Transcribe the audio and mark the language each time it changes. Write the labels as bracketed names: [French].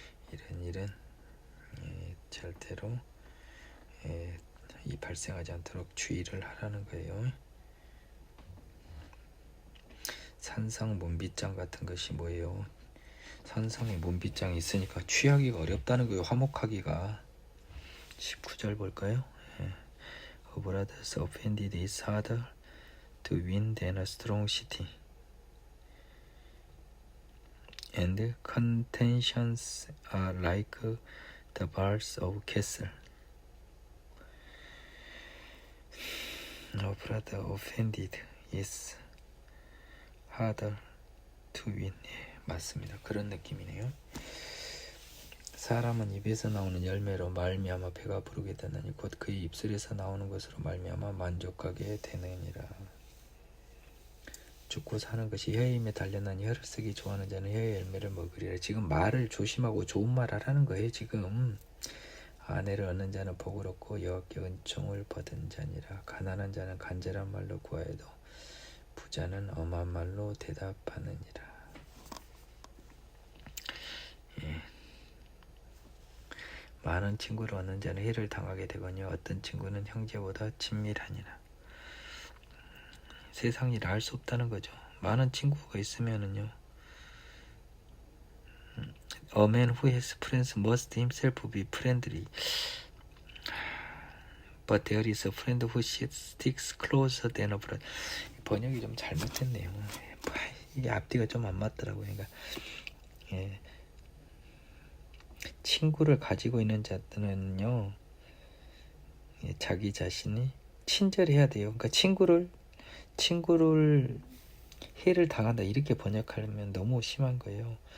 [Korean] 이런 일은 절대로 이 발생하지 않도록 주의를 하라는 거예요. 산성 문빗장 같은 것이 뭐예요? 산성에 문빗장이 있으니까 취하기가 어렵다는 거예요. 화목하기가. 19절 볼까요? [English] A brothers offended is harder to win than a strong city, and contentions are like the bars of castle. A brother offended is harder to win. [Korean] 맞습니다. 그런 느낌이네요. 사람은 입에서 나오는 열매로 말미암아 배가 부르게 되나니 곧 그의 입술에서 나오는 것으로 말미암아 만족하게 되느니라. 죽고 사는 것이 혀의 힘에 달려나니 혀를 쓰기 좋아하는 자는 혀의 열매를 먹으리라. 지금 말을 조심하고 좋은 말 하라는 거예요. 지금 아내를 얻는 자는 복을 얻고 여호와께 은총을 받은 자니라. 가난한 자는 간절한 말로 구하여도 부자는 엄한 말로 대답하느니라. 많은 친구를 얻는 자는 해를 당하게 되거니와 어떤 친구는 형제보다 친밀하니라. 세상 일을 알 수 없다는 거죠. 많은 친구가 있으면은요. [English] A man who has friends must himself be friendly. But there is a friend who sticks closer than a brother. [Korean] 번역이 좀 잘못됐네요. 이게 앞뒤가 좀 안 맞더라고요. 그러니까 친구를 가지고 있는 자들은요, 자기 자신이 친절해야 돼요. 그러니까 친구를 해를 당한다 이렇게 번역하면 너무 심한 거예요.